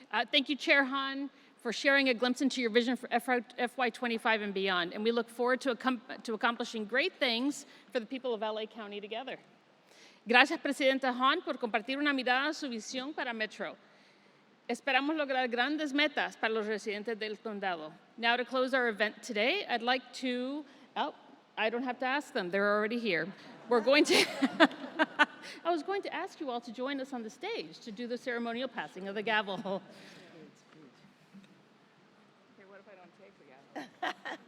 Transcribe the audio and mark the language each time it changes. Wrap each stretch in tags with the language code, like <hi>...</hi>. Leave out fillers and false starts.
<en>Thank you, Chair Hahn, for sharing a glimpse into your vision for FY25 and beyond. And we look forward to accomplishing great things for the people of LA County together.</en> <es>Gracias, Presidenta Hahn, por compartir una mirada a su visión para Metro. Esperamos lograr grandes metas para los residentes del condado.</es> <en>Now, to close our event today, I'd like to, I don't have to ask them, they're already here. We're going to, I was going to ask you all to join us on the stage to do the ceremonial passing of the gavel. Okay, what if I don't take the gavel?</en>